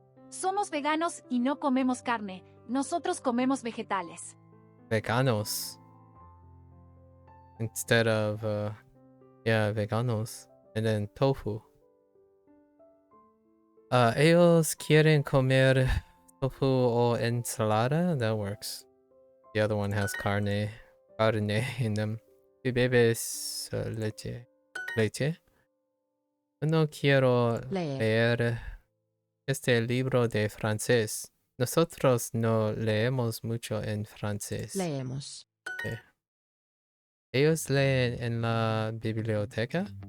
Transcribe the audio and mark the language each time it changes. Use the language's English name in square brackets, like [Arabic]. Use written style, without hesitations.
[Spanish] Somos veganos y no comemos carne. Nosotros comemos vegetales. [English] Veganos. Instead of, veganos. And then tofu. [Spanish] Ellos quieren comer tofu o ensalada? [English] That works. The other one has carne in them. [Spanish] ¿Tú bebes leche? No quiero leer este libro de francés. Nosotros no leemos mucho en francés. Leemos. ¿Ellos leen en la biblioteca?